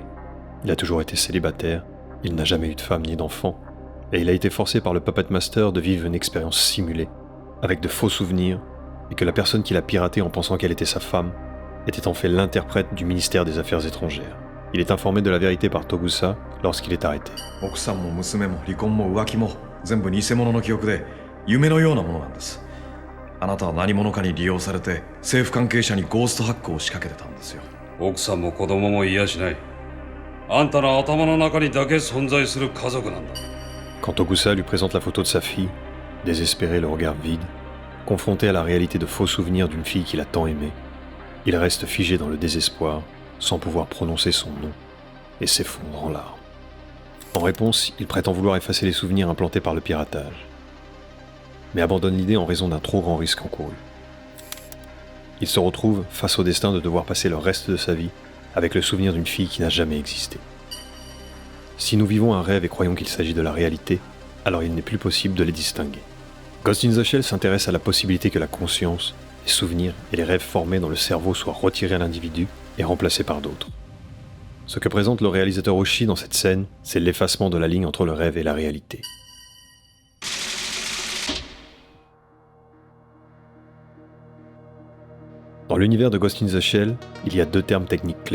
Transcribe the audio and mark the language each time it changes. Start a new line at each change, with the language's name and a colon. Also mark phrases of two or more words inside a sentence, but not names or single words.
French: Il a toujours été célibataire, il n'a jamais eu de femme ni d'enfant, et il a été forcé par le Puppet Master de vivre une expérience simulée, avec de faux souvenirs, et que la personne qui l'a piraté en pensant qu'elle était sa femme était en fait l'interprète du ministère des Affaires étrangères. Il est informé de la vérité par Togusa lorsqu'il est arrêté.
Japanese: 奥さんも娘も離婚も浮気も全部偽物の記憶で夢のようなものなんです。あなたは何者かに利用されて政府関係者にゴーストハックを仕掛けてたんですよ。奥さんも子供も癒しない。あんたの頭の中にだけ存在する家族なんだ。
French: Quand Togusa lui présente la photo de sa fille, désespéré, le regard vide, confronté à la réalité de faux souvenirs d'une fille qu'il a tant aimée, il reste figé dans le désespoir, sans pouvoir prononcer son nom, et s'effondre en larmes. En réponse, il prétend vouloir effacer les souvenirs implantés par le piratage, mais abandonne l'idée en raison d'un trop grand risque encouru. Il se retrouve face au destin de devoir passer le reste de sa vie avec le souvenir d'une fille qui n'a jamais existé. Si nous vivons un rêve et croyons qu'il s'agit de la réalité, alors il n'est plus possible de les distinguer. Ghost in the Shell s'intéresse à la possibilité que la conscience, les souvenirs et les rêves formés dans le cerveau soient retirés à l'individu et remplacés par d'autres. Ce que présente le réalisateur Oshii dans cette scène, c'est l'effacement de la ligne entre le rêve et la réalité. Dans l'univers de Ghost in the Shell, il y a deux termes techniques clés.